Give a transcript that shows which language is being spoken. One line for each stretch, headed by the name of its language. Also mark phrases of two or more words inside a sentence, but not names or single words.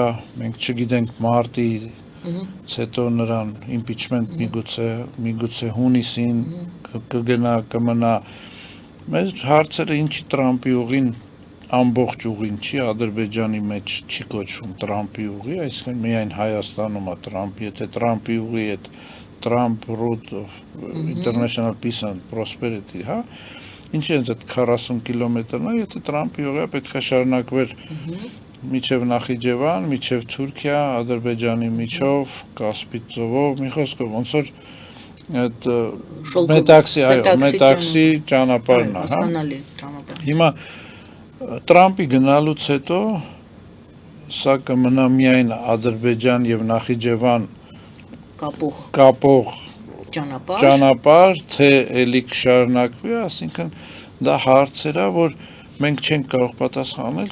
Armenian: մենք չգիտենք մարտի հետո նրան impeachment միգուցե հունիսին կգնա կմնա Մեր հարցերը ինչի Թրամփի ուղին ամբողջ ուղին չի Ադրբեջանի մեջ չի կոչվում Թրամփի ուղի, այսինքն միայն Հայաստանում է Թրամփ, եթե Թրամփի ուղի այդ
English: Trump route of international peace and prosperity,
Armenian: հա, ինչի է այդ 40 կիլոմետրն է, եթե Թրամփի ուղիը պետք է շարունակվեր միջև Նախիջևան, միջև Թուրքիա, Ադրբեջանի միջով, Կասպից ծովով, մի խոսքով ոնց որ այդ մետաքսի ճանապարհն է, հա։ Հիմա Թրամփի գնալուց հետո սա կմնա միայն Ադրբեջան եւ Նախիջևան կապող ճանապարհ, թե էլի կշարունակվի, ասինքն դա հարցեր է, որ մենք չենք կարող պատասխանել,